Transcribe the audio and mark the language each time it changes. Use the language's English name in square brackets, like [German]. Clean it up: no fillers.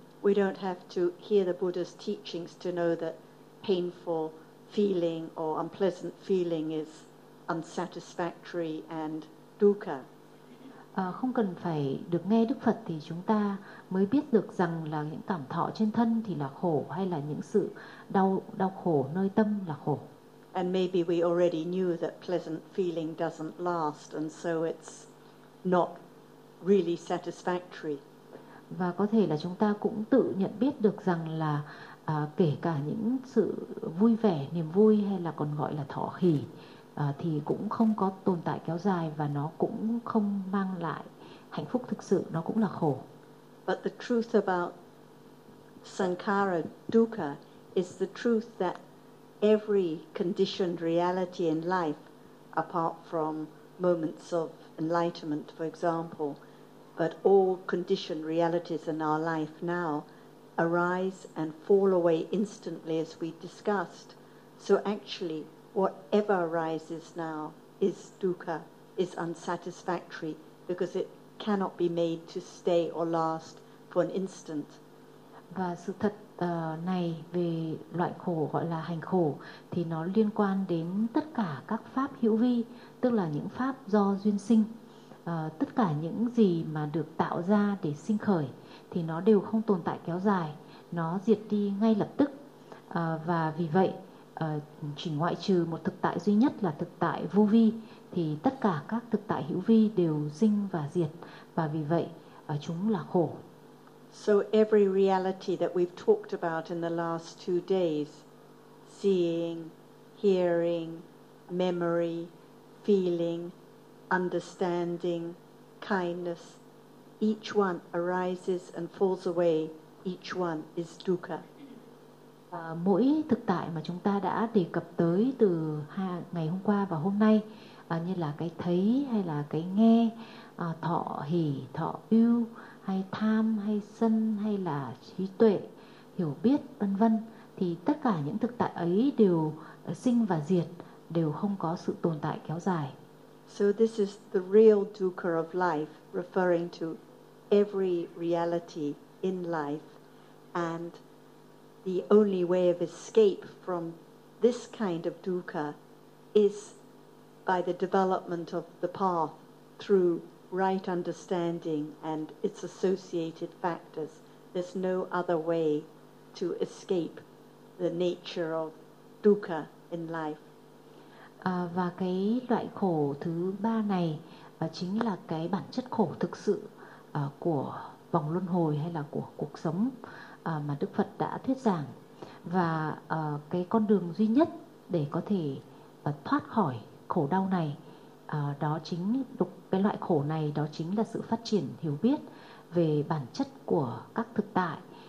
[English] We don't have to hear the Buddha's teachings to know that painful feeling or unpleasant feeling is unsatisfactory and dukkha. [Vietnamese] Không cần phải được nghe Đức Phật thì chúng ta mới biết được rằng là những cảm thọ trên thân thì là khổ hay là những sự đau khổ nơi tâm là khổ. [English] And maybe we already knew that pleasant feeling doesn't last and so it's not really satisfactory. [Vietnamese] Và có thể là chúng ta cũng tự nhận biết được rằng là kể cả những sự vui vẻ, niềm vui hay là còn gọi là thọ hỷ thì cũng không có tồn tại kéo dài và nó cũng không mang lại hạnh phúc thực sự, nó cũng là khổ. [English] But the truth about sankhara dukkha is the truth that every conditioned reality in life, apart from moments of enlightenment, for example, but all conditioned realities in our life now arise and fall away instantly, as we discussed. So actually, whatever arises now is dukkha, is unsatisfactory, because it cannot be made to stay or last for an instant. [Vietnamese] Và sự thật này về loại khổ gọi là hành khổ thì nó liên quan đến tất cả các pháp hữu vi, tức là những pháp do duyên sinh. Tất cả những gì mà được tạo ra để sinh khởi thì nó đều không tồn tại kéo dài, nó diệt đi ngay lập tức. Và vì vậy, chỉ ngoại trừ một thực tại duy nhất là thực tại vô vi thì tất cả các thực tại hữu vi đều sinh và diệt, và vì vậy chúng là khổ. [English] So every reality that we've talked about in the last two days, seeing, hearing, memory, feeling, understanding, kindness, each one arises and falls away, each one is dukkha. [Vietnamese] Mỗi thực tại mà chúng ta đã đề cập tới từ ngày hôm qua và hôm nay, như là cái thấy hay là cái nghe, thọ hỷ, thọ ưu, hay tham, hay sân, hay là trí tuệ, hiểu biết, vân vân, thì tất cả những thực tại ấy đều sinh và diệt, đều không có sự tồn tại kéo dài. [English] So this is the real dukkha of life, referring to every reality in life, and the only way of escape from this kind of dukkha is by the development of the path through right understanding and its associated factors. There's no other way to escape the nature of dukkha in life. [Vietnamese] Và cái loại khổ thứ ba này chính là cái bản chất khổ thực sự của vòng luân hồi hay là của cuộc sống mà Đức Phật đã thuyết giảng. Và cái con đường duy nhất để có thể thoát khỏi khổ đau này đó chính đục cái loại khổ này, đó chính là sự phát triển hiểu biết về bản chất của các thực tại.